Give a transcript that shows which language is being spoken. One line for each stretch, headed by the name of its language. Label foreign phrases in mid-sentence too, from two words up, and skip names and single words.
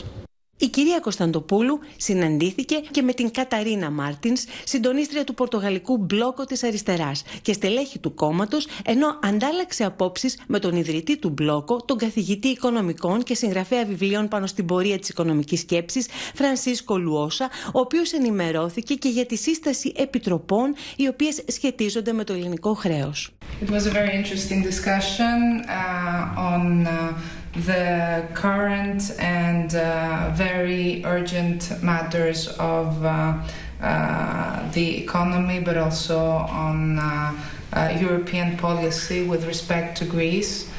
Greek: Η κυρία Κωνσταντοπούλου συναντήθηκε και με την Καταρίνα Μάρτινς, συντονίστρια του Πορτογαλικού Μπλόκο της Αριστεράς και στελέχη του κόμματος, ενώ αντάλλαξε απόψεις με τον ιδρυτή του Μπλόκο, τον καθηγητή οικονομικών και συγγραφέα βιβλίων πάνω στην πορεία της οικονομικής σκέψης, Φρανσίσκο Λουόσα, ο οποίος ενημερώθηκε και για τη σύσταση επιτροπών οι οποίες σχετίζονται με το ελληνικό χρέος.
English: It was a very interesting discussion on the current and very urgent matters of the economy, but also on European policy with respect to Greece.